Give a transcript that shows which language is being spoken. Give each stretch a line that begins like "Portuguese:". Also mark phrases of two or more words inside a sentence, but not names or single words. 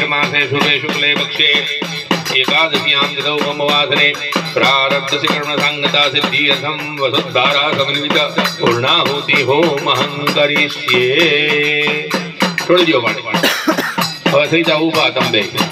Sanskrit: मासे शुभे शुक्ले पक्षे एकादश्यां तिथौ अमावासरे प्रारब्धस्य कर्म संगता सिद्धियर्थं वसुधारा समन्वित पूर्णाहुति होमहं करिष्ये।
Hindi: छोड़ दियो पानी
Gujarati: હવે થઈ જાવ ઊભા તમે।